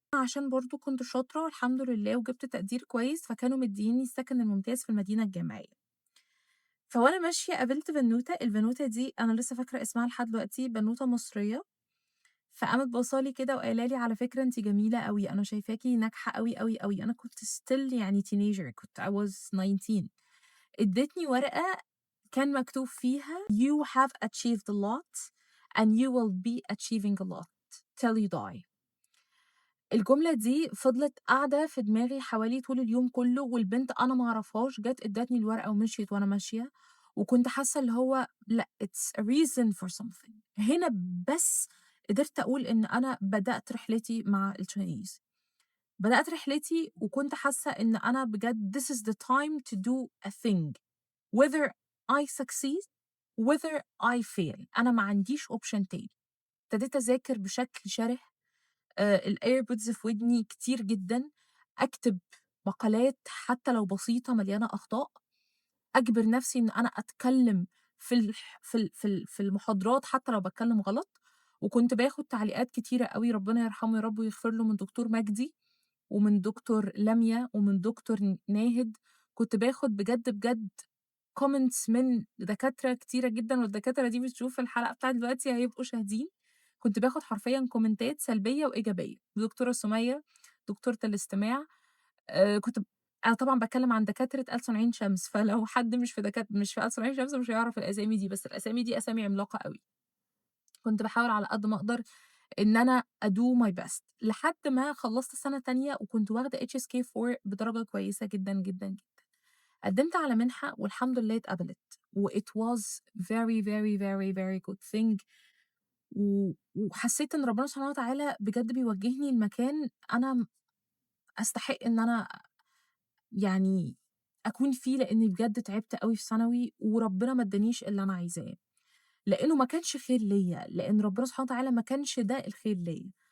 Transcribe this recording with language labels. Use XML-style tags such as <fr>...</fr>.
<ar>عشان برضه كنت شاطرة والحمد لله وجِبت تقدير كويس، فكانوا مدّيني السكن الممتاز في المدينة الجامعية. فوأنا ماشية قابلت بنوتة، البنوتة دي أنا لسه فاكرة اسمها لحد دلوقتي، بنوتة مصرية، فقامت باصة لي كده وقايلة لي: "على فكرة أنتِ جميلة أوي، أنا شايفاكِ ناجحة أوي، أوي، أوي." أنا كنت</ar> <en>still</en> <ar>يعني</ar> <en>teenager</en> <ar>كنت</ar> <en>I was 19.</en> <ar>ادّتني ورقة كان مكتوب فيها</ar> <en>"You have achieved a lot and you will be achieving a lot till you die."</en> <ar>الجملة دي فضلت قاعدة في دماغي حوالي طول اليوم كله، والبنت أنا ما أعرفهاش جات ادّتني الورقة ومشيت وأنا ماشية، وكنت حاسة اللي هو لأ</ar> <en>it's a reason for something.</en> <ar>هنا بس قدرت أقول إن أنا بدأت رحلتي مع الChinese. بدأت رحلتي وكنت حاسة إن أنا بجد</ar> <en>this is the time to do a thing whether I succeed whether I fail.</en> <ar>أنا ما عنديش option تاني. ابتديت أذاكر بشكل شره، الAirpods في ودني كتير جدًا، أكتب مقالات حتى لو بسيطة مليانة أخطاء، أجبر نفسي إن أنا أتكلم في المحاضرات حتى لو باتكلم غلط، وكنت باخد تعليقات كتيرة أوي ربنا يرحمه يا رب ويغفر له من دكتور مجدي، ومن دكتور لميا، ومن دكتور ناهد، كنت باخد بجد، بجد comments من دكاترة كتيرة جدًا، والدكاترة دي بتشوف الحلقة بتاعة دلوقتي هيبقوا شاهدين. كنت باخد حرفيًا كومنتات سلبية وإيجابية، دكتورة سُمية، دكتورة الاستماع، كنت أنا طبعًا باتكلم عن دكاترة ألسُن عين شمس، فلو حد مش في ألسُن عين شمس مش هيعرف الأسامي دي، بس الأسامي دي أسامي عملاقة أوي. كنت باحاول على قد ما أقدر إن أنا أ</ar> <en>do my best</en> <ar>لحد ما خلّصت سَنة تانية وكنت واخدة HSK4 بدرجة كويسة جدًا، جدًا، جدًا. قدّمت على منحة والحمد لله اتقبلت، و</ar> <en>it was very, very, very, very good thing.</en> <ar>وحسّيت إن ربنا سبحانه وتعالى بجد بيوجّهني لمكان أنا أستحق إن أنا يعني أكون فيه، لإنّي بجد تعبت أوي في ثانوي، وربنا ما ادّانيش اللي أنا عايزاه، لإنه ما كانش خير ليّا، لإن ربنا سبحانه وتعالى ما كانش ده الخير ليّا.</ar>